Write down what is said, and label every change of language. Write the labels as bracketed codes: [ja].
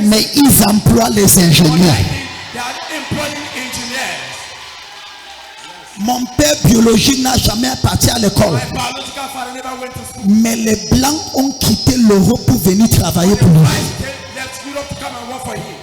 [fr] mais ils emploient les ingénieurs. [en] They are employing engineers. [fr] Mon père biologique n'a jamais parti à l'école, [en] My biological father never went to school. [fr] mais les blancs ont quitté l'Europe pour venir travailler pour lui. [en] I left Europe to come and work for him.